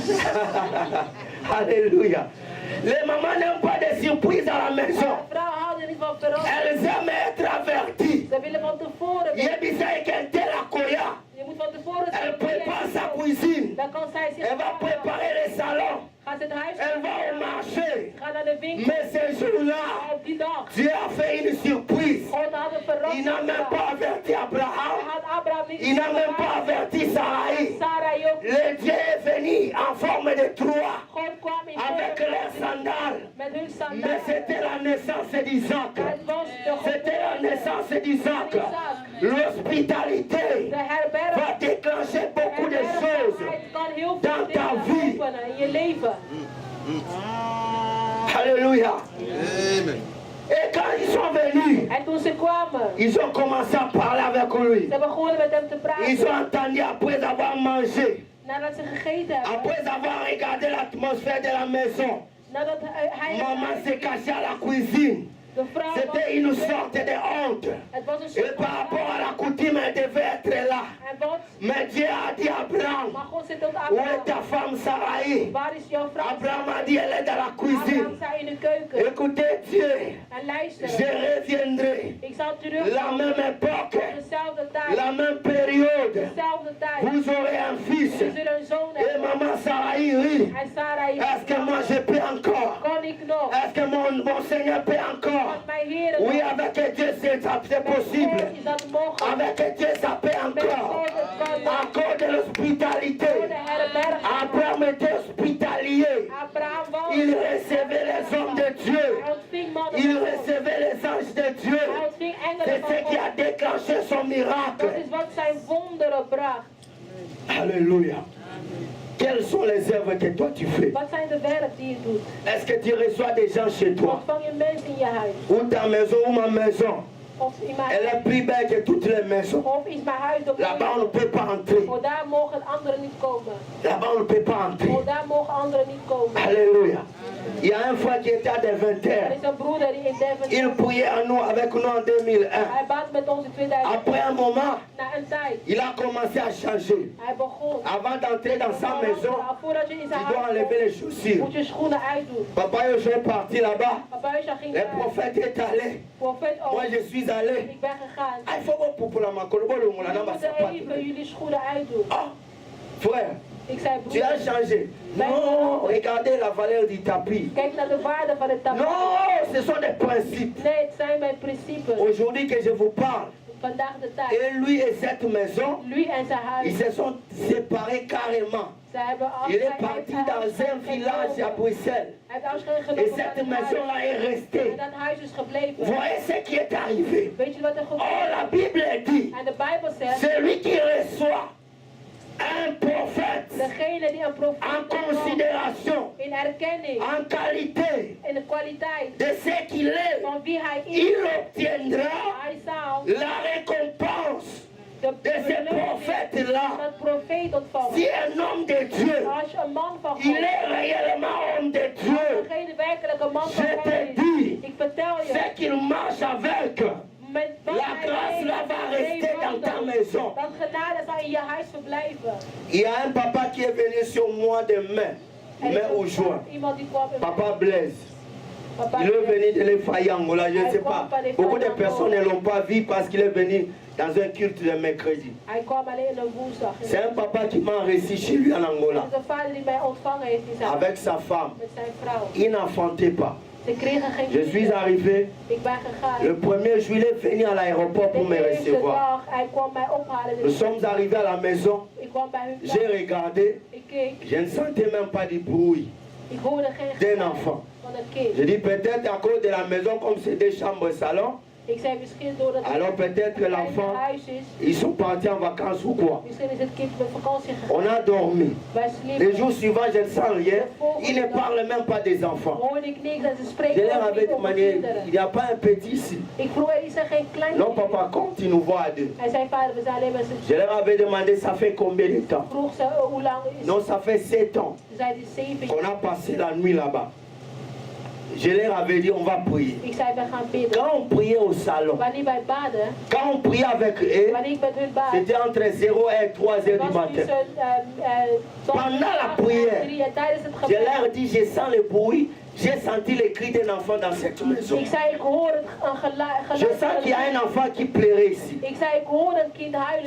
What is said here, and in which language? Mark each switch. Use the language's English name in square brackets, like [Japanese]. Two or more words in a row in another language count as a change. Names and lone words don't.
[French] Alléluia. Les mamans n'aiment pas de des surprises à la maison. [Dutch] Vrouwen houden niet van verrassing. [French] Elles aiment être averties. [Dutch] Ze willen van tevoren. Je moet van tevoren zijn. [French] Elle prépare sa cuisine. [Dutch] Dan kan zij zich [French] Elle va préparer les salons. [Dutch] Gaat het huis. [French] Elle va au marché. [Dutch] Gaat naar de winkel. [French] Mais ce jour-là, [Dutch] Op die dag. [French] Dieu a fait une surprise. [Dutch] God had een verrassing. [French] Il n'a même pas averti [Dutch] Hij Abraham. had Abraham niet. [French] Il n'a même pas averti Sarai. [Dutch] Sarai ook. [French] Le Dieu est venu en forme de trois [Dutch] God kwam in [French] avec leurs sandales. [Dutch] met hun [French] Mais [Dutch] sandalen. [French] c'était la naissance d'Isaac. [Dutch] Het was de [French] C'était la naissance d'Isaac. L'hospitalité [Dutch] de herberg. [French] va déclencher beaucoup de choses [Dutch] Kan heel veel [French] dans ta [Dutch] dingen [French] vie. [Dutch] openen in je leven. [French] Alléluia. Amen. Et quand ils sont venus, [Dutch] En toen ze kwamen, [French] ils ont commencé à parler avec lui. [Dutch] ze begonnen met hem te [French] Ils [Dutch] praten. [French] ont entendu après avoir mangé, [Dutch] Nadat ze gegeten hebben, [French] après avoir regardé l'atmosphère de la maison. [Dutch] nadat hij [French] Maman s'est cachée à la cuisine. [Dutch] de vrouw was, [French] C'était une sorte de honte. [Dutch] het was een [French] Et [Dutch] soort [French] par rapport à la coutume, elle devait être là. [Dutch] En wat? [French] Mais Dieu a dit à Abraham, [Dutch] Maar God zit tot [French] où est ta Abraham. femme Sarai? [Dutch] Waar is jouw vrouw? [French] Abraham a dit, elle est dans la Abraham cuisine. [Dutch] zei in de keuken. [French] Écoutez Dieu, [Dutch] En luister, [French] je reviendrai. [Dutch] ik zal [French] La [Dutch] terugkomen [French] même [Dutch] op [French] époque, [Dutch] dezelfde tijd. [French] la même période. [Dutch] Dezelfde tijd. [French] Vous aurez un fils. [Dutch] We zullen een zoon [French] Et [Dutch] hebben. [French] maman Sarai rit. [Dutch] En Sarai, [French] Est-ce que moi je peux encore? [Dutch] kon ik nog? [French] Est-ce que mon Seigneur peut encore? [Dutch] Want mijn Heer, [French] Oui, avec Dieu c'est possible. [Dutch] is dat mogelijk. [French] Avec Dieu ça peut [Dutch] Met [French] encore. [Dutch] God het kan nog. [French] À cause de l'hospitalité. [Dutch] Door de herberg. [French] Abraham était hospitalier. [Dutch] Abraham was. [French] Il recevait les hommes de Dieu. [Dutch] Hij ontving mannen [French] Il [Dutch] van God. [French] recevait les anges de Dieu. [Dutch] Hij ontving [French] C'est [Dutch] engelen [French] ce [Dutch] van [French] qui a [Dutch] God. [French] déclenché son [Dutch] Dat [French] miracle. [Dutch] is wat zijn wonderen bracht. [French] Alléluia. Quelles sont les œuvres que toi tu fais? [Dutch] Wat zijn de werk die je doet? [French] Est-ce que tu reçois des gens chez toi? [Dutch] Ontvang je mensen in je huis? [French] Ou ta maison ou ma maison? [Dutch] Of in mijn [French] Elle est [Dutch] huis? [French] plus belle que toutes les maisons. [Dutch] Of is mijn huis op? [French] Là-bas on ne peut pas entrer. [Dutch] Oh, daar mogen anderen niet komen. [French] Là-bas on ne peut pas entrer. [Dutch] Oh, daar mogen anderen niet komen. [French] Alléluia. Il y a un frère qui était à [Dutch] Er Deventer. is een broeder die in Deventer. [French] Il priait avec nous en 2001. [Dutch] Hij bad met ons in 2000. [French] Après un moment, [Dutch] Na een tijd. [French] il a commencé à changer. [Dutch] Hij begon. [French] Avant d'entrer dans sa maison, [Dutch] Voordat je in [French] tu [Dutch] zijn [French] dois [Dutch] huis [French] enlever les [Dutch] komt, [French] chaussures. [Dutch] moet je schoenen uitdoen. [French] Papa Yoshi est parti là-bas. [Dutch] Papa Yosha ging [French] Le [Dutch] naar [French] prophète est allé. [Dutch] profeet [French] Moi [Dutch] ook. [French] je suis allé. [Dutch] Ik ben gegaan. [French] Ah, il faut voir pour la makolo, bon, le moulin, [Dutch] Jullie [French] dans ma [Dutch] moeten sapate. even jullie schoenen uitdoen. [French] Ah, frère, [Dutch] Ik zei [French] tu as [Dutch] broeder, [French] changé. Non, regardez la valeur du tapis. [Dutch] kijk naar de waarde van het tapijt. [French] Non, ce sont des principes. [Dutch] Nee, het zijn mijn principes. [French] Aujourd'hui que je vous parle, [Dutch] Vandaag de tijd. [French] et lui et cette maison, [Dutch] Lui en zijn huis. [French] ils se sont séparés carrément. [Dutch] Ze hebben [French] Il est parti dans un village à Bruxelles. [Dutch] Hij heeft afscheid [French] Et [Dutch] genomen van [French] cette [Dutch] het huis. [French] maison-là est [Dutch] En [French] restée. [Dutch] dat huis is gebleven. [French] Voyez ce qui est arrivé. [Dutch] Weet je wat er Oh, gebeurt? [French] la Bible dit, [Dutch] En de Bijbel zegt, [French] celui qui reçoit un prophète [Dutch] degene die een [French] en [Dutch] profeet ontvangt, [French] considération, [Dutch] in erkenning, [French] en qualité [Dutch] in de kwaliteit [French] de ce qu'il est, [Dutch] van wie hij is, [French] il obtiendra [Dutch] hij zal [French] la récompense de de ce [Dutch] beloning [French] prophète-là. [Dutch] van het profeet ontvangen. [French] Si un homme de Dieu, [Dutch] Als je een man van God, [French] il est réellement homme de Dieu, [Dutch] als degene werkelijk een man van [French] je [Dutch] God [French] te [Dutch] is, [French] dis, [Dutch] ik vertel je, [French] c'est qu'il marche avec. [Dutch] met wat [French] La [Dutch] hij [French] grâce [Dutch] deed, [French] là va rester dans ta [Dutch] dat [French] maison. [Dutch] genade zal in je huis verblijven. [French] Il y a un papa qui est venu sur moi de mai ou juin. [Dutch] Iemand die kwam in Papa Blaise. Papa [French] Il est venu de l'Effayango, là, je ne sais pas. Beaucoup de personnes ne l'ont pas vu parce qu'il est venu dans un culte de mercredi. [Dutch] Hij kwam alleen een woensdag. [French] C'est un papa qui m'a reçu chez lui en Angola, [Dutch] Het is een vader die mij ontvangen heeft in zijn huis, [French] avec sa femme. [Dutch] met zijn vrouw. [French] Il n'enfantait pas. [Dutch] Ze kregen geen [French] Je suis [Dutch] kinderen. [French] arrivé [Dutch] Ik ben gegaan. [French] le 1er juillet, venu à l'aéroport pour me [Dutch] De eerste [French] recevoir. [Dutch] dag, hij kwam mij ophalen. [French] Nous sommes arrivés à la maison, [Dutch] Ik kwam bij hun [French] j'ai [Dutch] thuis. [French] regardé, [Dutch] Ik keek. [French] je ne sentais même pas du bruit [Dutch] Ik hoorde geen [French] d'un [Dutch] geluid [French] enfant. [Dutch] van een kind. [French] Je dis peut-être à cause de la maison, comme c'est des chambres salon, [Dutch] Ik zei misschien doordat het [French] alors peut-être que [Dutch] een [French] l'enfant, [Dutch] huis is. [French] ils sont partis en vacances ou quoi. [Dutch] Misschien is het kind met vakantie gegaan. [French] On a dormi. [Dutch] Wij [French] Les [Dutch] sliepen. [French] jours suivants, je ne sens rien. Ils ne parlent même pas des enfants. [Dutch] Hoorde ik niks en ze [French] Je [Dutch] spreken [French] leur [Dutch] ook [French] avais [Dutch] niet over [French] demandé, [Dutch] kinderen. [French] il n'y a pas un petit ici. [Dutch] Ik vroeg, is er geen klein [French] Non, [Dutch] kind? [French] papa, comme tu nous vois à deux. [Dutch] Hij zei, vader, we zijn alleen met z'n [French] Je leur avais demandé, ça fait combien de temps? [Dutch] vroeg ze hoe lang is [French] Non, ça fait 7 ans [Dutch] Ze zei, het is 7 [French] qu'on [Dutch] jaar. [French] a passé la nuit là-bas. Je leur avais dit, on va prier. [Dutch] Ik zei, we gaan bidden. [French] Quand on priait au salon, [Dutch] Wanneer wij baden, [French] quand on priait avec eux, [Dutch] wanneer ik met hun bad, [French] c'était entre 0 et 3 heures du [Dutch] was [French] matin. [Dutch] tussen [French] Pendant la prière, [Dutch] en tijdens het [French] Je [Dutch] gebed. [French] leur dis, je sens le bruit J'ai senti les cris d'un enfant dans cette maison. [Dutch] Ik zei, ik hoor een geluid. [French] Je sens qu'il y a un enfant qui pleurait ici. [Dutch] Ik zei, ik hoor een kind huilen.